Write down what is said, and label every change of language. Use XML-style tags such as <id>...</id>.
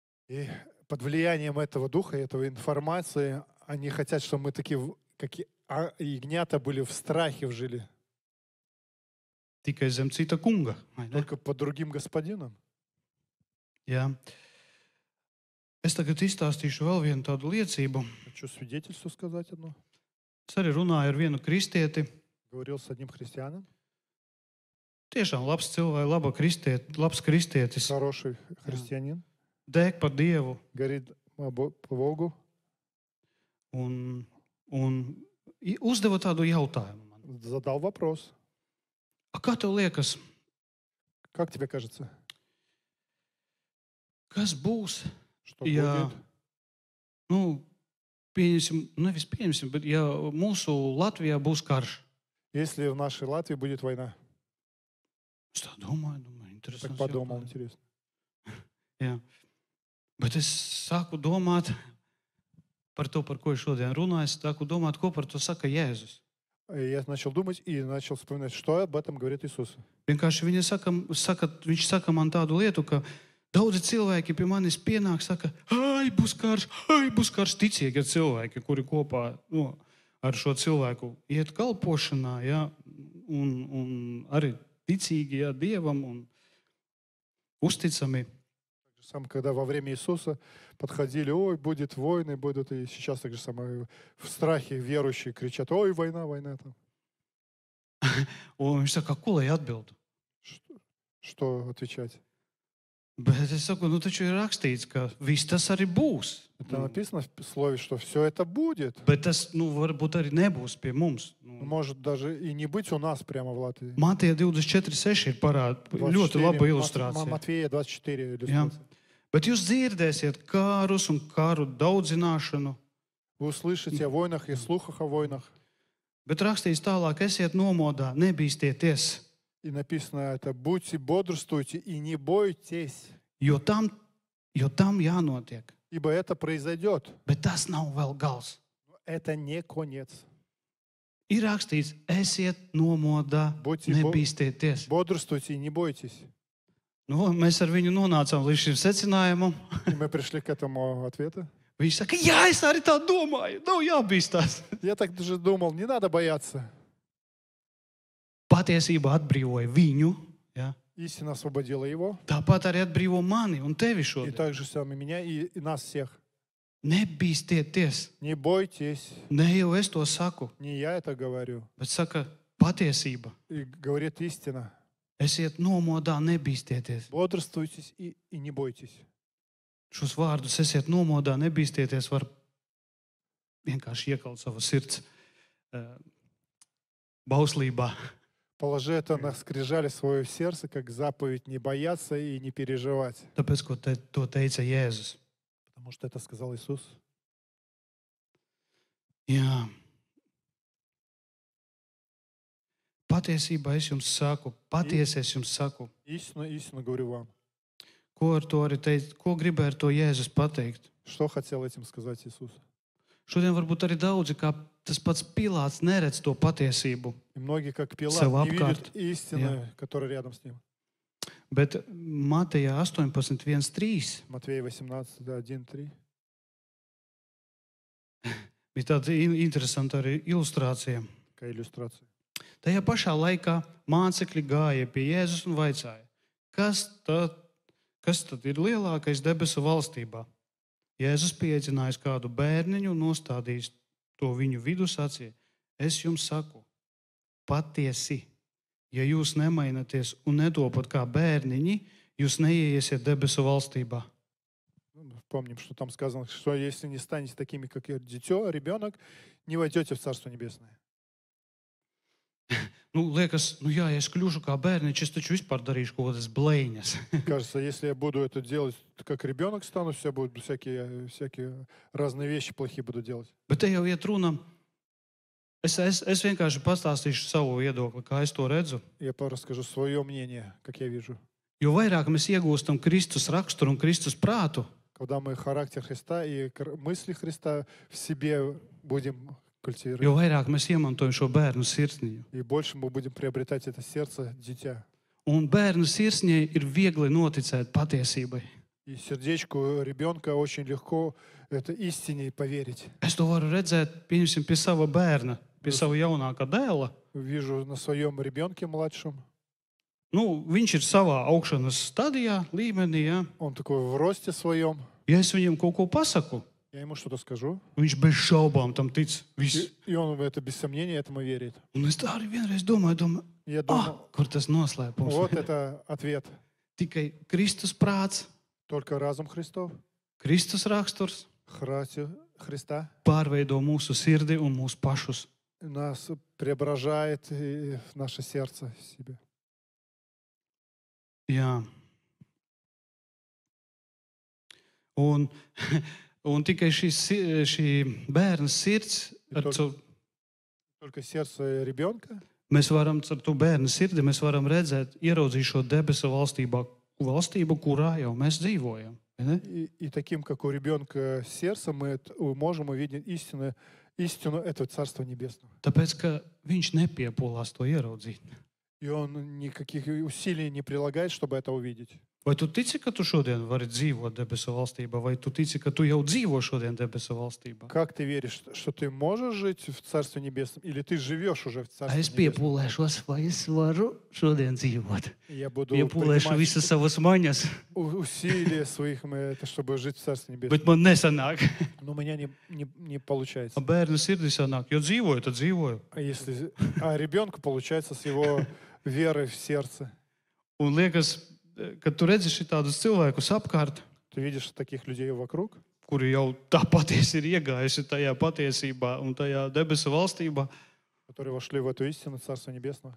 <ru>И под влиянием этого духа, этой информации, они хотят, чтобы мы такие, как ягнята, были в страхе, жили.</ru> <lv>Tikai zem cita kunga.</lv> <ru>Только под другим господином.</ru> <lv>Jā. Es tagad izstāstīšu vēl vienu tādu liecību.</lv> <ru>Хочу свидетельство сказать одно.</ru> <lv>Es arī runāju ar vienu kristieti.</lv> <ru>Говорил с одним христианином.</ru> <lv>Tiešām labs cilvēks, labs kristietis.</lv> <ru>Хороший христианин.</ru> <lv>Deg par Dievu.</lv> <ru>Горит по Богу.</ru> <lv>Un uzdeva tādu jautājumu man.</lv> <ru>Задал вопрос.</ru> <lv>A kā tev liekas,</lv> <ru>Как тебе кажется?</ru> <lv>kas būs,</lv> <ru>Что</ru> <lv>ja,</lv> <ru>будет?</ru> <lv>nevis pieņemsim, bet ja mūsu Latvijā būs karš?</lv> <ru>Если в нашей Латвии будет война.</ru> <lv>Es tā domāju,</lv> <ru>Так</ru> <lv>interesanti.</lv> <ru>подумал, интересно.</ru> <lv>Jā. Bet es sāku domāt par to, par ko es šodien runāju. Es sāku domāt, ko par to saka Jēzus.</lv> <ru>Я начал думать и начал вспоминать, что об этом говорит Иисус.</ru> <lv>Vienkārši viņš saka man tādu lietu, ka daudzi cilvēki pie manis pienāk, saka, būs karš, ticīgi cilvēki, kuri kopā ar šo cilvēku iet kalpošanā, ja, un arī ticīgi, ja, Dievam un uzticami.</lv> <ru>Сам, когда во время Иисуса подходили, ой, будет войны, будут, и сейчас так же самое, в страхе верующие кричат, ой, война, война там.</ru> <lv>Un viņš saka, ko lai atbild?</lv> <ru>Что отвечать?</ru> <lv>Bet es saku, taču ir rakstīts, ka viss tas arī būs.</lv> <ru>Это написано в слове, что все это будет.</ru> <lv>Bet tas, varbūt arī nebūs pie mums.</lv> <ru>Может даже и не быть у нас прямо в Латвии.</ru> <lv>Mateja 24:6 ir ļoti laba ilustrācija.</lv> <ru>Матфея 24 иллюстрация.</ru> <lv>Jā. Bet jūs dzirdēsiet kārus un karu daudzināšanu.</lv> <ru>Вы услышите о войнах и слухах о войнах.</ru> <lv>Bet rakstīts tālāk, esiet nomodā, nebīsties.</lv> <ru>И написано это, будьте, бодрствуйте и не бойтесь,</ru> <lv>Jo tam jānotiek.</lv> <ru>ибо это произойдет.</ru> <lv>Bet tas nav vēl gals.</lv> <ru>Это не конец.</ru> <lv>Ir rakstīts, esiet nomodā,</lv> <ru>Будьте</ru> <lv>nebīsties.</lv> <ru>Бодрствуйте и не бойтесь.</ru> <lv>Mēs ar viņu nonācām līdz šim secinājumam. И мы пришли к этому ответу. Viņš saka, jā, es arī tā domāju. Nav jābīstās.</lv> <ru>Я так даже думал, не надо бояться.</ru> <lv>Patiesība atbrīvoja viņu. Ja?</lv> <ru>Истина освободила его.</ru> <lv>Tāpat arī atbrīvo mani un tevi</lv> <ru>И</ru> <lv>šodien.</lv> <ru>также сами меня и нас всех.</ru> <lv>Nebīsties.</lv> <ru>Не бойтесь.</ru> <lv>Ne jau es to saku,</lv> <ru>Не я это говорю.</ru> <lv>bet saka patiesība.</lv> <ru>И говорит истина.</ru> <lv>Esiet nomodā, nebīsties.</lv> <ru>Бодрствуйте и не бойтесь.</ru> <lv>Šos vārdus esiet nomodā, nebīsties var vienkārši iekalt savu sirds bauslībā.</lv> <ru>Положи это на скрижали свое сердце, как заповедь не бояться и не переживать.</ru> <lv>Tāpēc, ko to teica Jēzus.</lv> <ru>Потому что это сказал Иисус.</ru> <lv>Jā. Patiesībā es jums saku, patiesi es jums saku.</lv> <ru>Истину говорю вам.</ru> <lv>Ko ar to arī teikt? Ko gribēja ar to Jēzus pateikt?</lv> <ru>Что хотел этим сказать Иисус?</ru> <lv>Šodien varbūt arī daudzi, kā tas pats Pilāts, neredz to patiesību.</lv> <ru>И многие, как Пилат,</ru> <lv>Sev</lv> <ru>не видят</ru> <lv>apkārt.</lv> <ru>истины, которая рядом с ним.</ru> <lv>Bet Mateja 18:1-3</lv> <ru>Матвея 18, 1-3.</ru> <lv>bija tāda interesanta arī ilustrācija.</lv> <ru>Такая иллюстрация.</ru> <lv>Tajā pašā laikā mācekļi gāja pie Jēzus un vaicāja, kas tad ir lielākais debesu valstībā? Jēzus pieaicinājis kādu bērniņu un nostādījis to viņu vidū, sacīja: Es jums saku, patiesi, ja jūs nemainaties un netopat kā bērniņi, jūs neieiesiet debesu valstībā.</lv> <ru>Помним, что там сказано, что если не станете такими, как дитё, ребенок, не войдете в Царство Небесное.</ru> <lv>Nu, liekas, ja es kļūšu kā bērniņš, es taču vispār darīšu kaut kādas blēņas.</lv> <ru>Кажется, если я буду это делать, как ребенок стану, все будут всякие разные вещи плохие буду делать.</ru> <lv>Bet te jau iet runa. Es vienkārši pastāstīšu savu viedokli, kā es to redzu.</lv> <ru>Я расскажу свое мнение, как я вижу.</ru> <lv>Jo vairāk mēs iegūstam Kristus raksturu un Kristus prātu,</lv> <ru>Когда мы характер Христа и мысли Христа в себе будем культивировать,</ru> <lv>jo vairāk mēs iemantojam šo bērnu sirsniņu.</lv> <ru>и больше мы будем приобретать это сердце дитя.</ru> <lv>Un bērnu sirsniņai ir viegli noticēt patiesībai.</lv> <ru>И сердечку ребенка очень легко это истине поверить.</ru> <lv>Es to varu redzēt, pieņemsim, pie sava bērna, pie sava jaunākā dēla.</lv> <ru>Вижу на своем ребенке младшем.</ru> <lv>Nu, viņš ir savā augšanas stadijā, līmenī. Ja?</lv> <ru>Он такой в росте своем.</ru> <lv>Ja es viņam kaut ko pasaku,</lv> <ru>Я ему что-то скажу.</ru> <lv>viņš bez šaubām tam tic. Viss.</lv> <ru>И он в это без сомнения этому верит.</ru> <lv>Un es tā arī vienreiz domāju,</lv> <ru>Я думаю,</ru> <lv>kur tas noslēpums.</lv> <ru>вот это ответ.</ru> <lv>Tikai Kristus prāts,</lv> <ru>Только разум Христов,</ru> <lv>Kristus raksturs</lv> <ru>характер Христа</ru> <lv>pārveido mūsu sirdi un mūsu pašus.</lv> <ru>нас преображает в наше сердце в себе.</ru> <lv>Jā. Un tikai šī bērna sirds,</lv> <ru>Только сердце ребенка,</ru> <lv>mēs varam ar to bērnu sirdi redzēt, ieraudzīt šo debesu valstību, kurā jau mēs dzīvojam.</lv> <ru>и таким, как у ребенка сердце, мы можем увидеть истину этого Царства Небесного.</ru> <lv>Tāpēc, ka viņš nepiepolās to ieraudzīt.</lv> <ru>И он никаких усилий не прилагает, чтобы это увидеть.</ru> <lv>Vai tu tici, ka tu šodien vari dzīvot debesu valstībā, vai tu tici, ka tu jau dzīvo šodien debesu valstībā?</lv> <ru>Как ты веришь, что ты можешь жить в Царстве Небесном, или ты живешь уже в Царстве</ru> <lv>Es</lv> <ru>Небесном?</ru> <lv>piepūlēšos, vai es varu šodien dzīvot.</lv> <ru>Я буду</ru> <lv>Piepūlēšu</lv> <ru>принимать</ru> <lv>visas savas maņas,</lv> <ru>усилия своих, чтобы жить в Царстве Небесном.</ru> <lv>bet man nesanāk.</lv> <ru>Но у меня не получается.</ru> <lv>Bērnu sirdī sanāk, jo dzīvoju, tad dzīvoju.</lv> <ru>А ребенку получается с его верой в сердце.</ru> <lv>Un liekas, kad tu redzi šitādus cilvēkus apkārt,</lv> <ru>Ты видишь таких людей вокруг,</ru> <lv>kuri jau tā patiesi ir iegājuši tajā patiesībā un tajā debesu valstībā,</lv> <ru>которые вошли в эту истину Царства Небесного.</ru>